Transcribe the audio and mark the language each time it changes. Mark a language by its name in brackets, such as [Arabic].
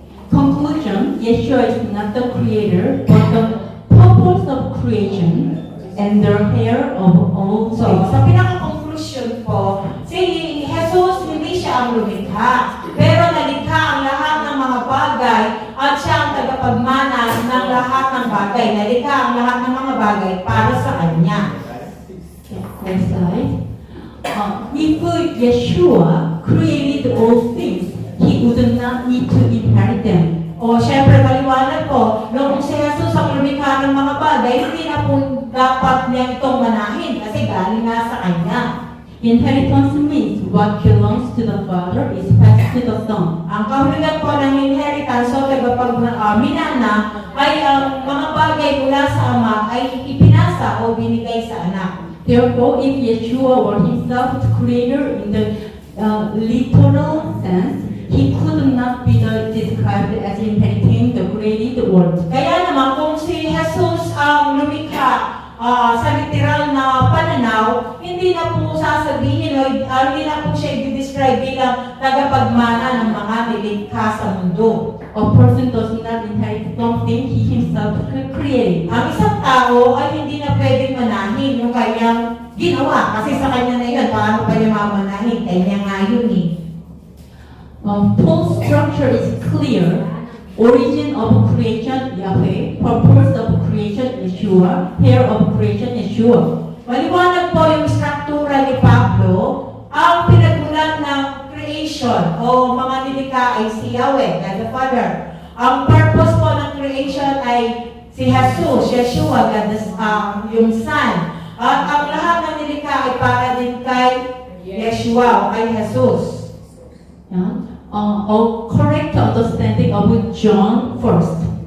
[English] Conclusion, Yeshua is not the creator, but the purpose of creation and the heir of all So, things. [Filipino] sa pinaka-conclusion po, si Jesus hindi siya ang lumikha, pero nalikha ang lahat ng mga bagay at siya ang tagapagmana ng lahat ng bagay. Nalikha ang lahat ng mga bagay para sa Kanya. [English] Next slide. If Yeshua created all things, he would not need to inherit them. [Filipino] O, syempre, maliwanag po, nung si Jesus ang lumikha ng mga bagay, hindi na po dapat niya itong manahin kasi galing nga sa Kanya. [English] Inheritance means what belongs to the Father is passed to the Son. [Filipino] Ang kahulugan po ng inheritance o minana ay ang mga bagay mula sa Ama ay ipinasa o binigay sa Anak. [English] Therefore, if Yeshua were himself the creator in the literal sense, he could not be described as inheriting the created world. [Filipino] Kaya naman kung si Jesus ang lumikha sa literal na pananaw, hindi na po sasabihin o hindi na po siya i-describe bilang tagapagmana ng mga nilikha sa mundo. [English] A person does not inherit something he himself created. [Filipino] Ang isang tao ay hindi na pwedeng manahin yung kanyang ginawa kasi sa kanya na yun, paano pa niya mamanahin? Kanya nga yun eh. [English] Full structure is clear. Origin of creation, Yahweh. Purpose of creation, Yeshua. Heir of creation, Yeshua. [Filipino] Maliwanag po yung struktura ni Pablo, ang pinagmulan ng creation o mga nilikha ay si Yahweh, [English] God the Father. [Filipino] Ang purpose po ng creation ay si Jesus, Yeshua, God the, yung Son. At ang lahat ng nilikha ay para din kay Yeshua o kay Jesus. [English] Yeah. A correct understanding of John first.